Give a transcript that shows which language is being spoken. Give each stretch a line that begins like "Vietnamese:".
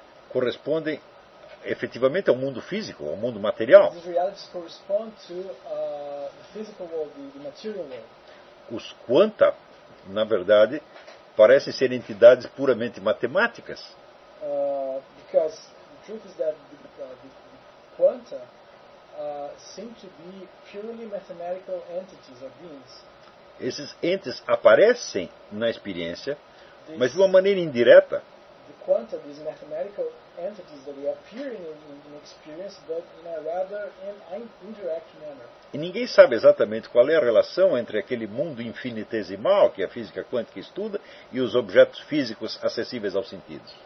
Portuguese: correspondem efetivamente ao mundo físico, ao mundo material.
English: These realities correspond to the physical world, the material world.
Portuguese: Os quanta, na verdade, parecem ser entidades puramente matemáticas.
English: Because the truth is that the quanta seem to be purely mathematical entities or beings.
Portuguese: Esses entes aparecem na experiência, mas de uma maneira indireta.
English: The quanta, these mathematical entities that appear in experience, but in a rather indirect manner.
Portuguese: E ninguém sabe exatamente qual é a relação entre aquele mundo infinitesimal que a física quântica estuda e os objetos físicos acessíveis aos sentidos.